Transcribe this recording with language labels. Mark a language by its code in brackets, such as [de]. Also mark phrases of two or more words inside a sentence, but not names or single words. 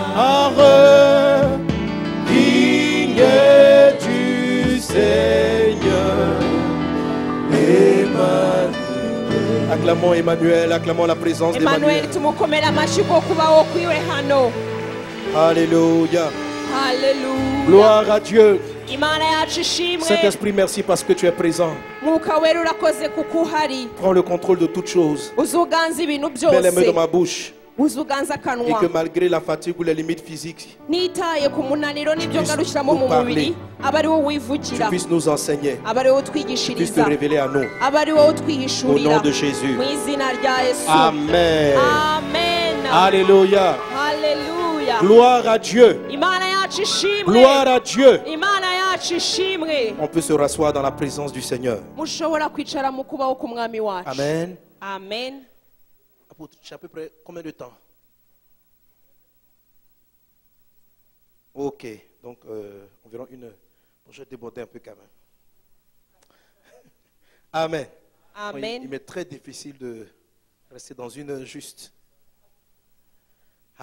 [fr] Digne du Seigneur. Emmanuel. Acclamons Emmanuel, acclamons la présence d'Emmanuel. Alléluia. Alléluia. Gloire à Dieu. [rw] Imana yacu ishimwe. [fr] Saint-Esprit, merci parce que tu es présent. [rw] Mwuka wera urakoze kuko uhari. [fr] Prends le contrôle de toutes choses. [rw] Uzuganza ibintu [fr] Mets les mains [rw] byose. [fr] dans ma bouche. [rw] Uzuganza [fr] Et [rw] akanwa. [fr] que malgré la fatigue ou les limites physiques, [rw] Nitaye ku munaniro n'ibyo ngarushyiramo mu mubiri, aba ari wowe [fr] tu [rw] wivugira, [fr] puisses nous enseigner, [rw] aba ari wowe [fr] tu puisses te [rw] utwigishiriza, [fr] révéler à nous. [rw] aba ari wowe [fr] Au nom [rw] utwihishurira. [fr] de Jésus. [rw] Mu izina rya Yesu. Amen. [fr] Amen. Alléluia. [rw] Hallelujah. [fr] Gloire à Dieu. [rw] Imana yacu ishimwe. [fr] Gloire à Dieu. [rw] Imana yacu ishimwe. [fr] On peut se rasseoir dans la présence du Seigneur. [rw] Mushobora kwicara mu kubaho k'umwami wacu. Amen. [fr] Amen. Apôtre, tu as à peu près combien de temps? Ok, donc environ 1 heure. Bon, je vais déborder un peu quand même. Amen. Amen. Il m'est très difficile de rester dans 1 heure juste.